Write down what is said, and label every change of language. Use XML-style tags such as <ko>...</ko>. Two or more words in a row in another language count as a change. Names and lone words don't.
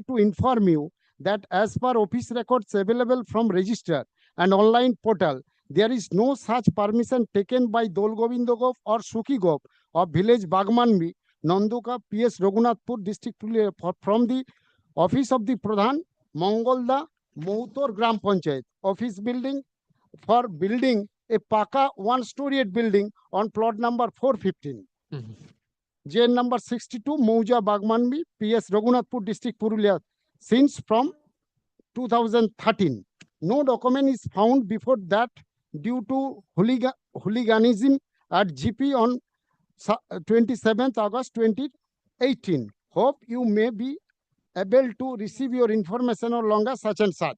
<en>to inform you that as per office records available from register and online portal, there is no such permission taken by Dol Govindo Gop or Sukhi Gop of village Bagmanbi, Nanduka, PS Raghunathpur district from the office of the Pradhan, Mongolda, Moutor Gram Panchayat, office building for building a Paka one-storied building on plot number 415. Mhm. JN number 62, Mauja Bagmanbi, PS Raghunathpur district, Purulia, since from 2013. No document is found before that due to hooliganism at GP on 27th August 2018. Hope you may be able to receive your information no longer such and such.</en>